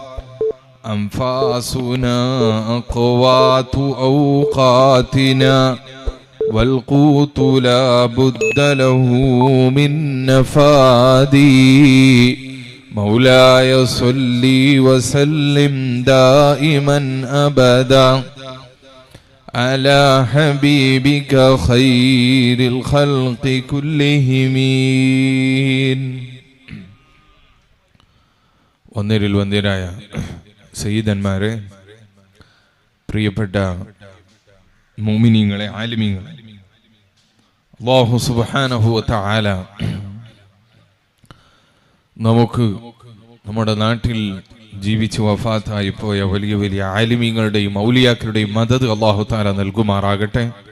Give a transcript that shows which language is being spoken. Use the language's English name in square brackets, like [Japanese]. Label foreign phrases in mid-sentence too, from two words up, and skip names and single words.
[Arabic] أنفاسنا أقوات أوقاتنا والقوت لا بد له من نفادي مولاي صل وسلم دائما أبدا على حبيبك خير الخلق كلهم. [Malayalam] ഒന്നിരിൽ വന്ദിരായ സയ്യിദന്മാരെ, പ്രിയപ്പെട്ട മുഅ്മിനീങ്ങളെ, ആലിമീങ്ങളെ, [Arabic] الله سبحانه وتعالى [Malayalam] നമുക്ക് നമ്മുടെ നാട്ടിൽ ജീവിച്ച് വഫാത്തായി പോയ വലിയ വലിയ ആലിമീങ്ങളുടെയും ഔലിയാക്കളുടെയും മദദ് [Arabic] الله تعالى [Malayalam] നൽകുമാറാകട്ടെ.